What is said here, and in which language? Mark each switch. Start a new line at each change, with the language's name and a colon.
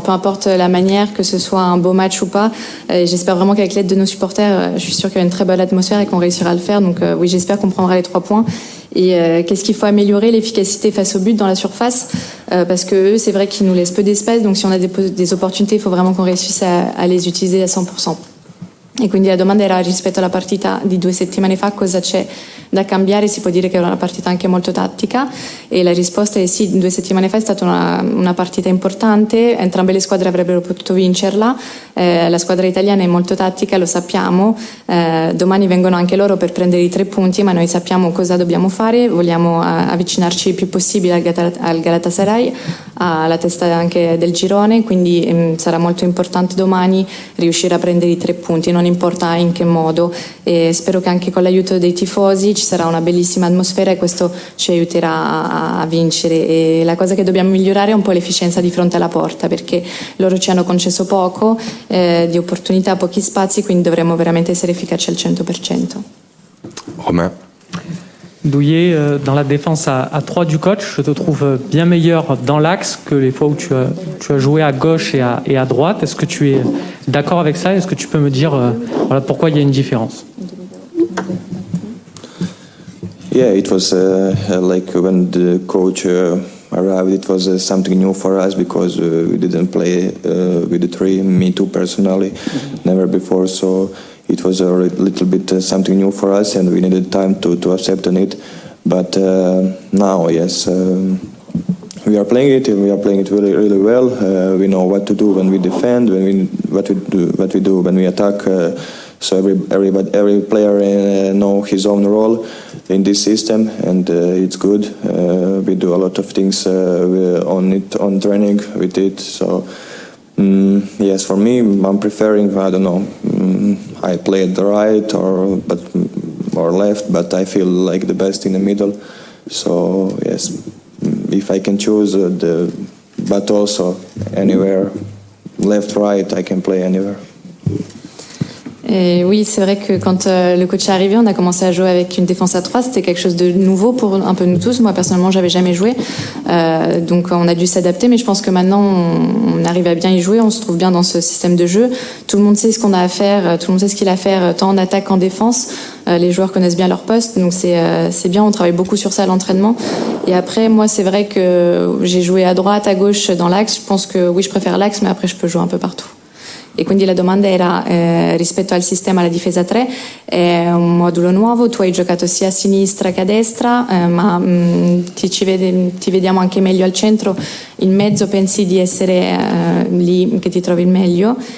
French: Peu importe la manière, que ce soit un beau match ou pas. J'espère vraiment qu'avec l'aide de nos supporters, je suis sûre qu'il y a une très bonne atmosphère et qu'on réussira à le faire. Donc, oui, j'espère qu'on prendra les 3 points. Et qu'est-ce qu'il faut améliorer? L'efficacité face au but dans la surface, parce que eux, c'est vrai qu'ils nous laissent peu d'espace, donc si on a des opportunités, il faut vraiment qu'on réussisse à les utiliser à 100%.
Italian: E quindi la domanda era rispetto alla partita di 2 settimane fa cosa c'è da cambiare. Si può dire che era una partita anche molto tattica e la risposta è sì, 2 settimane fa è stata una partita importante, entrambe le squadre avrebbero potuto vincerla, la squadra italiana è molto tattica, lo sappiamo, domani vengono anche loro per prendere i 3 punti, ma noi sappiamo cosa dobbiamo fare, vogliamo avvicinarci il più possibile al Galatasaray, alla testa anche del girone, quindi sarà molto importante domani riuscire a prendere i 3 punti, non importa in che modo, e spero che anche con l'aiuto dei tifosi ci sarà una bellissima atmosfera e questo ci aiuterà a vincere. E la cosa che dobbiamo migliorare è un po' l'efficienza di fronte alla porta, perché loro ci hanno concesso poco di opportunità, pochi spazi, quindi dovremmo veramente essere efficaci al 100%.
French: Romain. Douillet, dans la défense à 3 du coach, je te trouve bien meilleur dans l'axe que les fois où tu as joué à gauche et à droite. Est-ce que tu es d'accord avec ça? Est-ce que tu peux me dire voilà, pourquoi il y a une différence?
English: Yeah, it was like when the coach arrived, it was something new for us because we didn't play with the 3, me too personally, never before, so it was a little bit something new for us and we needed time to accept on it. But now, yes, we are playing it and we are playing it really, really well. We know what to do when we defend, what we do when we attack. So every player know his own role in this system, and it's good. We do a lot of things on training with it. So yes, for me, I'm preferring, I don't know, I play at the right or left, but I feel like the best in the middle. So yes, if I can choose, but also anywhere, left, right, I can play anywhere.
French: Et oui, c'est vrai que quand le coach est arrivé, on a commencé à jouer avec une défense à 3. C'était quelque chose de nouveau pour un peu nous tous. Moi, personnellement, j'avais jamais joué. Donc, on a dû s'adapter. Mais je pense que maintenant, on arrive à bien y jouer. On se trouve bien dans ce système de jeu. Tout le monde sait ce qu'on a à faire. Tout le monde sait ce qu'il a à faire, tant en attaque qu'en défense. Les joueurs connaissent bien leur poste. Donc, c'est bien. On travaille beaucoup sur ça à l'entraînement. Et après, moi, c'est vrai que j'ai joué à droite, à gauche, dans l'axe. Je pense que oui, je préfère l'axe, mais après, je peux jouer un peu partout.
Italian: E quindi la domanda era rispetto al sistema alla difesa 3, è un modulo nuovo, tu hai giocato sia a sinistra che a destra, ma ti vediamo anche meglio al centro, il mezzo pensi di essere lì che ti trovi il meglio?